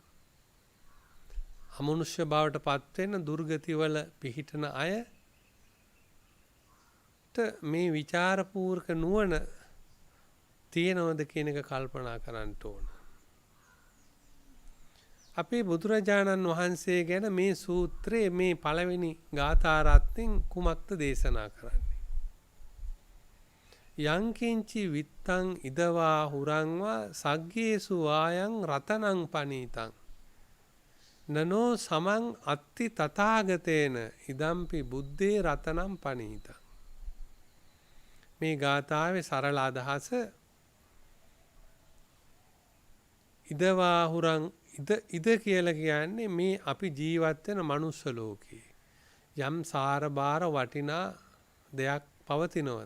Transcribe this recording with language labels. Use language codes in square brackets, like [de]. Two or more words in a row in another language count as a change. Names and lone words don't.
[si] අමනුෂ්‍ය බවට පත් වෙන දුර්ගතිවල පිහිටන අයට මේ විචාරපූර්වක නුවණ තියෙනවද කියන එක කල්පනා කරන්න ඕන. අපේ බුදුරජාණන් වහන්සේ ගැන මේ සූත්‍රයේ මේ පළවෙනි ගාථා රත්නෙන් කුමක්ද දේශනා කරන්නේ? [pi] යංකින්චි විත්තං ඉදවා හුරංවා සග්ගේසු වායං රතනං පනීතං නනෝ සමං අත්ති තථාගතේන ඉදම්පි බුද්දේ රතනං පනීතං. [si] මේ ගාථාවේ සරල අදහස ඉද කියලා කියන්නේ මේ අපි ජීවත් වෙන මනුස්ස ලෝකේ යම් සාරබාර වටිනා දෙයක් පවතිනවද?